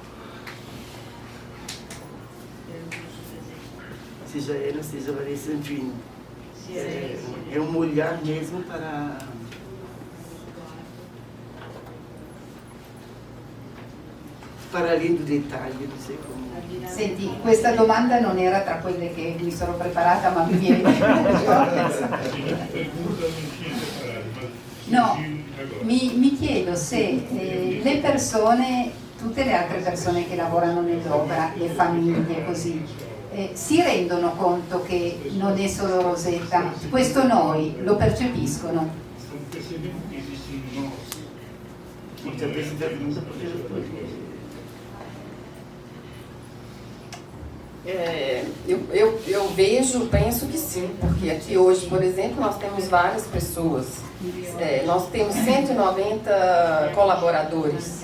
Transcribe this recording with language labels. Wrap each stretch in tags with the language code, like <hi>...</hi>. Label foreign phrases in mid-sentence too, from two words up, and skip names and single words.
<pt>Seja ela, seja a Vanessa, enfim. É um olhar mesmo para além do detalhe,</pt> <it>non so come. Senti, questa domanda non era tra quelle che mi sono preparata, ma mi viene. No, mi chiedo se le persone, tutte le altre persone che lavorano nell'opera, le famiglie così, si rendono conto che non è solo Rosetta, questo noi lo percepiscono?</it> <pt>Muitas vezes pergunta porque eu vejo, penso que sim, porque aqui hoje, por exemplo, nós temos várias pessoas, nós temos 190 colaboradores.</pt>